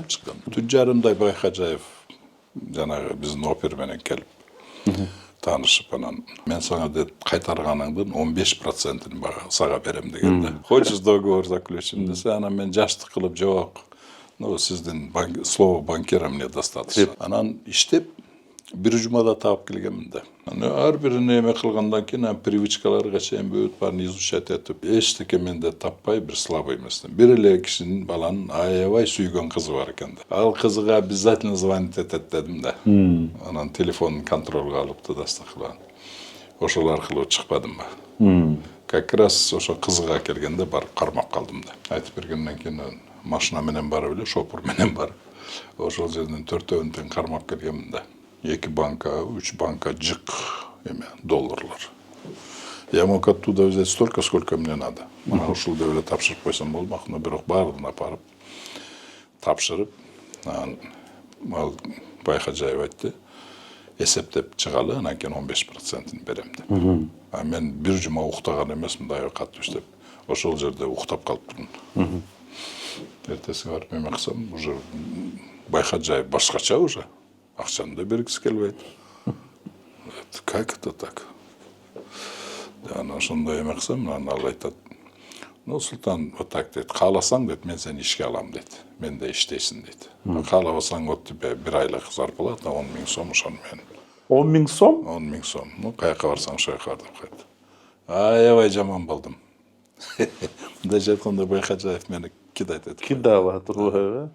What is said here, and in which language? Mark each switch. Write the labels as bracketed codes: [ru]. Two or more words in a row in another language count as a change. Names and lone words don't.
[ky] Түнжарымдай Байкажаев жанагы биздин опер менен келип таанышып анан мен сага деп кайтарганыңдын 15%-ын сага берем дегенде. [ru] Хочешь договор заключим [ky] десе, анан мен жаштык кылып жок. [ru] Сиздин слово банкира мне достаточно. [ky] Анан иштеп бир жумада таап келгенмин да. Ар бирине эме кылгандан кийин привычкаларга чейин бүт баарын изучать этип, эчтеке менде таппай бир слабый эместен. Бир эле кишинин баланын аябай сүйгөн кызы бар экен да. Ал кызыга [ru] обязательно звонить [ky] этет дедим да. Анан телефонун контролго алып дастакылган. Ошол аркылуу чыкпадым ба. [ru] Как раз [ky] ошо кызыга келгенде барып кармап калдым да. Айтып бергенден кийин машина менен барып эле, шопур менен барып, ошол жерден 4-өн тең кармап келгенмин да. 2 банка, 3 банка жык долларлар. [ru] Я мог оттуда взять столько, сколько мне надо. [ky] Мына ушул деп эле тапшырып койсом болмак, но бирок баардыгын апарып тапшырып, ал Байкажаев айтты, эсептеп чыгалы, анан кийин 15%-ын берем деп. Мен бир жума уктаган эмесмин, дайы катуу иштеп. Ошол жерде уктап калыптырмын. Эртеси барып эме кылсам, уже Байкажаев башкача уже. Акчаны да бергиси келбейт. [ru] Как это так? [ky] Анан ошондой эме кылсам, анан ал айтат, Султан, [ru] вот так [ky] дейт, кааласаң дейт, мен сени ишке алам дейт. Менде иштейсиң дейт. Каалабасаң [ru] вот тебе [ky] бир айлык зарплата 10,000 сом, ошону мен. 10,000 сом? 10,000 сом. Каяка барсаң ошол жака бар деп койду. Аябай жаман болдум. Мындайча айтканда Байкажаев мени кидайт этип. Кидап атыр.